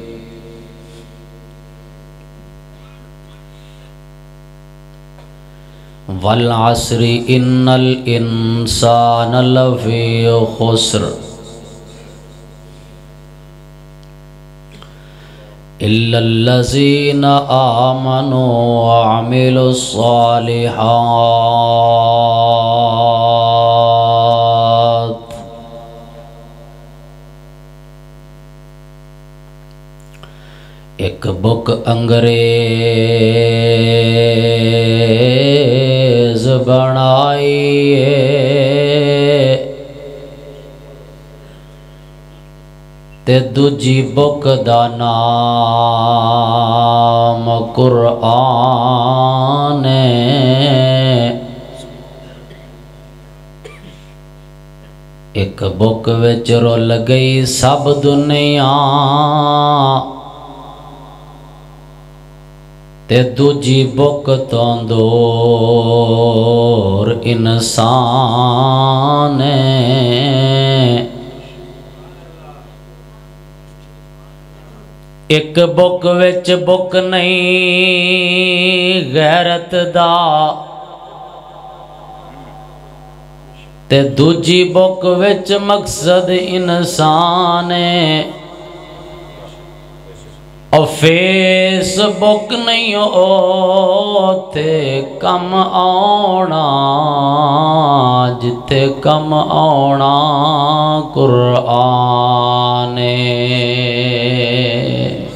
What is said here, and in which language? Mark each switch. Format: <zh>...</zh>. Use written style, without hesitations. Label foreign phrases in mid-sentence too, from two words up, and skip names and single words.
<ar>والعصر ان الانسان لفی خسر الا الذین آمنوا وعملوا الصالحات۔</ar> <pa>ایک بک انگریز بنائیے تے دوجی بک دا نام قرآن ہے۔ ایک بک وچ رل گئی سب دنیا تے دوجی بک تو دور انسان ہے۔ ایک بک وچ بک نہیں غیرت دا تے دوجی بک وچ مقصد انسان ہے۔ اور فیس بک نہیں ہوتے کم آنا جتے کم آنا قرآن ہے۔</pa>